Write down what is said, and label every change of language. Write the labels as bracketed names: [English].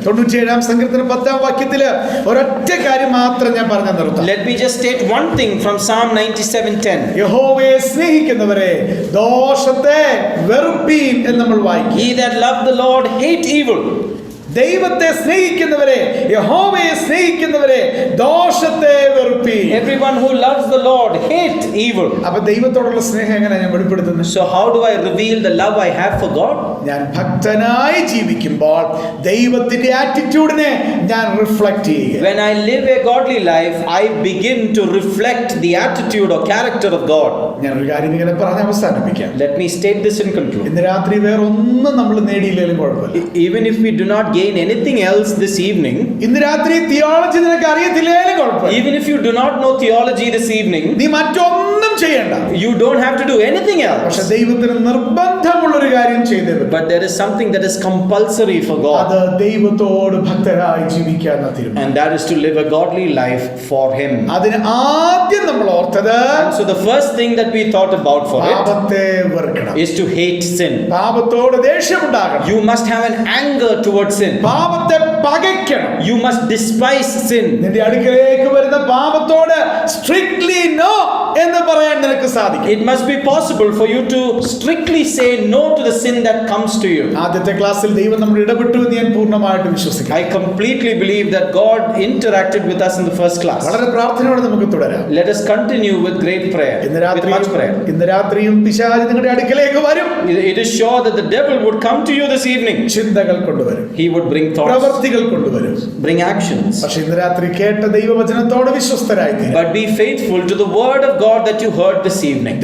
[Malayalam] 97-ാം സങ്കീർത്തനം 10-ാം വാക്യത്തില് ഒരൊറ്റ കാര്യം മാത്രം ഞാൻ പറഞ്ഞു നിർത്താം. [English] Let me just state one thing from Psalm 97:10. [Malayalam] യഹോവയെ സ്നേഹിക്കുന്നവരെ ദോഷത്തെ വെറുപ്പീൻ എന്ന് നമ്മൾ വായിക്കും. [English] He that love the Lord hate evil. [Malayalam] ദൈവത്തെ സ്നേഹിക്കുന്നവരെ, യഹോവയെ സ്നേഹിക്കുന്നവരെ ദോഷത്തെ വെറുപ്പീൻ. [English] Everyone who loves the Lord hate evil. [Malayalam] അപ്പൊ ദൈവത്തോടുള്ള സ്നേഹം എങ്ങനെ ഞാൻ വെളിപ്പെടുത്തുന്നത്? [English] So how do I reveal the love I have for God? [Malayalam] ഞാൻ ഭക്തനായി ജീവിക്കുമ്പോൾ ദൈവത്തിന്റെ ആറ്റിറ്റ്യൂഡിനെ ഞാൻ റിഫ്ലക്ട് ചെയ്യുക. [English] When I live a godly life, I begin to reflect the attitude or character of God. [Malayalam] ഞാൻ ഒരു കാര്യം ഇങ്ങനെ പറഞ്ഞ് അവസാനിപ്പിക്കാം. [English] Let me state this and conclude. [Malayalam] ഇന്ന് രാത്രി വേറെ ഒന്നും നമ്മൾ നേടിയില്ലെങ്കിലും കുഴപ്പമില്ല. [English] Even if we do not gain anything else this evening, [Malayalam] ഇന്ന് രാത്രി തിയോളജി നിനക്ക് അറിയത്തില്ലേലും കുഴപ്പമില്ല. [English] even if you do not know theology this evening, [Malayalam] നീ മറ്റൊന്നും ചെയ്യണ്ട. [English] you don't have to do anything [Malayalam] പക്ഷെ [English] else. [Malayalam] ദൈവത്തിന് നിർബന്ധമുള്ള ഒരു കാര്യം ചെയ്തേ പറ്റൂ. [English] But there is something that is compulsory for God, [Malayalam] അത് ദൈവത്തോട് ഭക്തരായി ജീവിക്കാൻ തീരുമാനം. [English] and that is to live a godly life for Him. [Malayalam] അതിന് ആദ്യം നമ്മൾ ഓർത്തത് [English] So the first thing that we thought about for it [Malayalam] പാപത്തെ വെറുക്കണം. [English] is to hate sin. [Malayalam] പാപത്തോട് ദേഷ്യമുണ്ടാകണം. [English] You must have an anger towards sin. [Malayalam] പാപത്തെ പകയ്ക്കണം. [English] You must despise sin. [Malayalam] നിന്റെ അടുക്കലേക്ക് വരുന്ന പാപത്തോട് സ്ട്രിക്ട്ലി നോ എന്ന് പറയാൻ നിനക്ക് സാധിക്കും. [English] It must be possible for you to strictly say no to the sin that comes to you. [Malayalam] ആദ്യത്തെ ക്ലാസ്സിൽ ദൈവം നമ്മൾ ഇടപെട്ടു എന്ന് ഞാൻ പൂർണ്ണമായിട്ട് വിശ്വസിക്കുന്നു. [English] I completely believe that God interacted with us in the first class. [Malayalam] വളരെ പ്രാർത്ഥനയോടെ നമുക്ക് തുടരാം. [English] Let us continue with great prayer, with much prayer. [Malayalam] ഇന്ന് രാത്രിയും പിശാച് നിങ്ങളുടെ അടുക്കലേക്ക് വരും. [English] It is sure that the devil would come to you this evening. [Malayalam] ചിന്തകൾ കൊണ്ടുവരും. [English] He would bring thoughts, [Malayalam] പ്രവൃത്തികൾ കൊണ്ടുവരും. [English] bring actions. [Malayalam] പക്ഷെ ഇന്ന് രാത്രി കേട്ട ദൈവവചനത്തോട് വിശ്വസ്തരായി തീരും. [English] But be faithful to the word of God that you heard this evening.